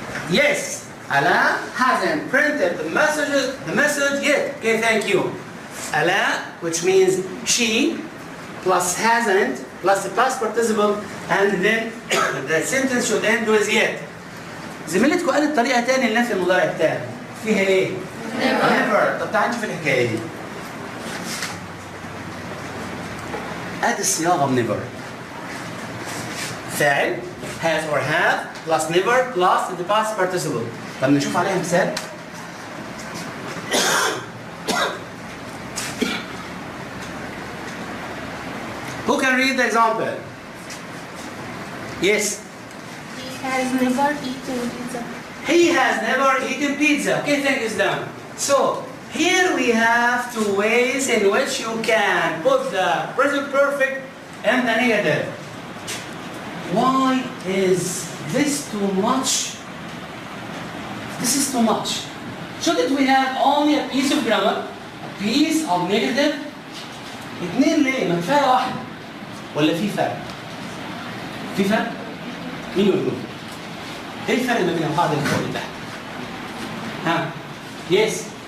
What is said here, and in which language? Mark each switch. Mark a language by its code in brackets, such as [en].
[en] Yes. Ala hasn't printed the message yet. Okay, thank you. Ala, which means she, plus hasn't, plus the past participle, and then the sentence should end with yet. [ar] زميلتكم قالت طريقة تانية لنفي المضارع التام. فيها ايه؟ Never. طب تعالوا نشوف الحكاية دي. ادي الصياغة بنيفر. [en] فاعل has or have plus never plus the past participle. [ar] طب نشوف عليها مثال. [en] Who can read the example? Yes. He has never eaten pizza. He has never eaten pizza. Okay, thank you, Islam. So, here we have two ways in which you can put the present perfect and the negative. Why is this too much? This is too much. Shouldn't we have only a piece of grammar, a piece of negative? [ar] اتنين ليه؟ ما كفاية واحدة. ولا في فرق؟ في فرق؟ مين يقول؟ ايه الفرق ما بين القاعدة اللي فوق ده؟ ها؟ يس.